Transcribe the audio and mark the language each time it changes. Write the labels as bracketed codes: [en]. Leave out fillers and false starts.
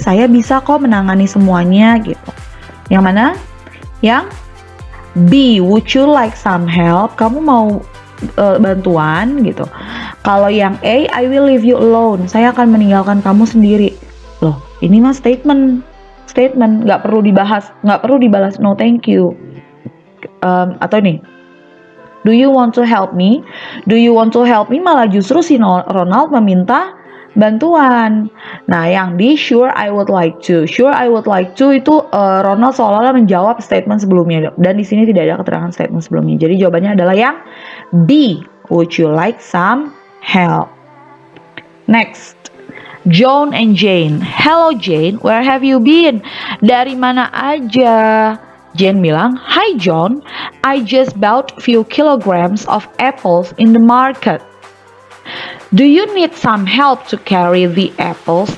[id] Saya bisa kok menangani semuanya gitu. Yang mana? Yang B, [en] "Would you like some help?" [id] Kamu mau bantuan gitu. Kalau yang A, [en] "I will leave you alone." [id] Saya akan meninggalkan kamu sendiri. Loh, ini mah statement, nggak perlu dibahas, nggak perlu dibalas [en] no thank you. [id] Atau nih, [en] "Do you want to help me?" "Do you want to help me" [id] malah justru si Ronald meminta bantuan. Nah, yang di [en] "Sure I would like to." "Sure I would like to" [id] itu Ronald seolah-olah menjawab statement sebelumnya, dan di sini tidak ada keterangan statement sebelumnya. Jadi jawabannya adalah yang B, [en] "Would you like some help?" Next, John and Jane. "Hello Jane, where have you been?" [id] Dari mana aja? Jane bilang, [en] "Hi John, I just bought few kilograms of apples in the market. Do you need some help to carry the apples?"